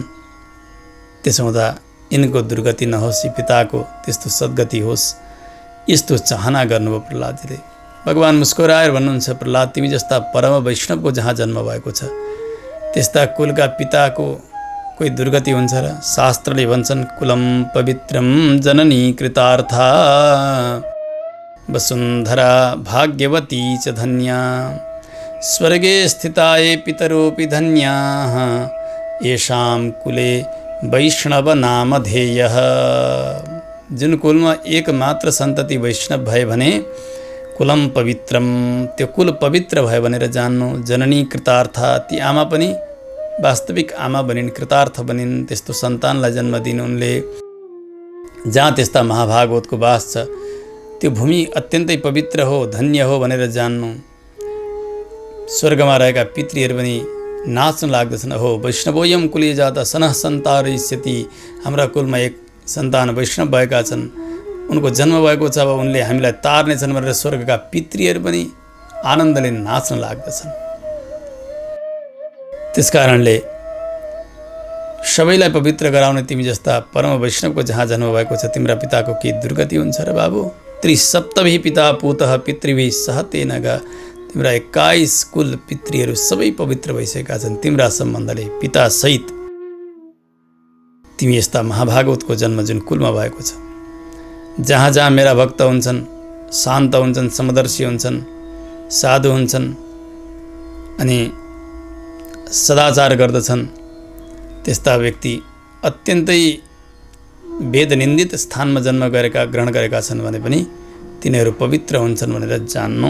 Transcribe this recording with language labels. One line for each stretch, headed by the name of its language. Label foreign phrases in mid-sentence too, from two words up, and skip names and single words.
Nepali: त्यसो हुँदा यिनको दुर्गति नहोस्, यी पिताको त्यस्तो सद्गति होस्, यस्तो चाहना गर्नुभयो प्रहलादजीले। भगवान् मुस्कुराएर भन्नुहुन्छ प्रहलाद तिमी जस्ता परम वैष्णवको जहाँ जन्म भएको छ त्यस्ता कुलका पिताको कोही दुर्गति हुन्छ र? शास्त्रले भन्छन्
Sanskrit: कुलम पवित्रम जननी कृतार्था वसुन्धरा भाग्यवती च धन्या स्वर्गे स्थिताये पितरोऽपि धन्याः येषां कुले वैष्णव नामधेयः।
Nepali: जुन कुलमा एकमात्र सन्तति वैष्णव भए भने
Sanskrit: कुलम पवित्रम,
Nepali: त्यो कुल पवित्र भयो भनेर जान्नु।
Sanskrit: जननी कृतार्थ,
Nepali: ती आमा पनि वास्तविक आमा बनिन्, कृतार्थ बनिन्, त्यस्तो सन्तानलाई जन्म दिनु उनले। जहाँ त्यस्ता महाभागवतको वास छ त्यो भूमि अत्यन्तै पवित्र हो, धन्य हो भनेर जान्नु। स्वर्गमा रहेका पितृहरू पनि नाच्न लाग्दछन्, हो
Sanskrit: वैष्णवोयम कुले जाता सनः सन्तारयिष्यति,
Nepali: हाम्रा कुलमा एक सन्तान वैष्णव भएका छन्, उनको जन्म भएको छ, अब उनले हामीलाई तार्नेछन् भनेर स्वर्गका पितृहरू पनि आनन्दले नाच्न लाग्दछन्। त्यसकारणले सबैलाई पवित्र गराउने तिमी जस्ता परम वैष्णवको जहाँ जन्म भएको छ तिम्रा पिताको के दुर्गति हुन्छ र बाबु?
Sanskrit: त्रिसप्तभिः पिता पूतः पितृभिः सह तेन गा,
Nepali: तिम्रा 21 कुल पितृहरू सबै पवित्र भइसकेका छन् तिम्रा सम्बन्धले पितासहित। तिमी यस्ता महाभागवतको जन्म जुन कुलमा भएको छ, जहाँ जहाँ मेरा भक्त हुन्छन्, शान्त हुन्छन्, समदर्शी हुन्छन्, साधु हुन्छन् अनि सदाचार गर्दछन्, त्यस्ता व्यक्ति अत्यन्तै वेदनिन्दित स्थानमा जन्म ग्रहण गरेका छन् भने पनि तिनीहरू पवित्र हुन्छन् भनेर जान्नु।